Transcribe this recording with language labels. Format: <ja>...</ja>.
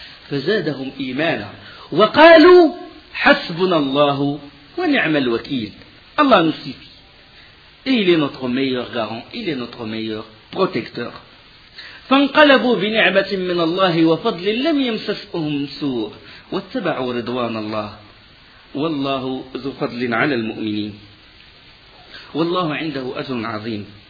<ar>فزادهم إيمانا وقالوا حسبنا الله ونعم الوكيل.</ar> <fr>Allah nous suffit. Et il est notre meilleur garant, il est notre meilleur protecteur.</fr> <ar>فانقلبوا بنعمة من الله وفضل لم يمسسهم سوء واتبعوا رضوان الله والله ذو فضل على المؤمنين والله عنده أجر عظيم.</ar>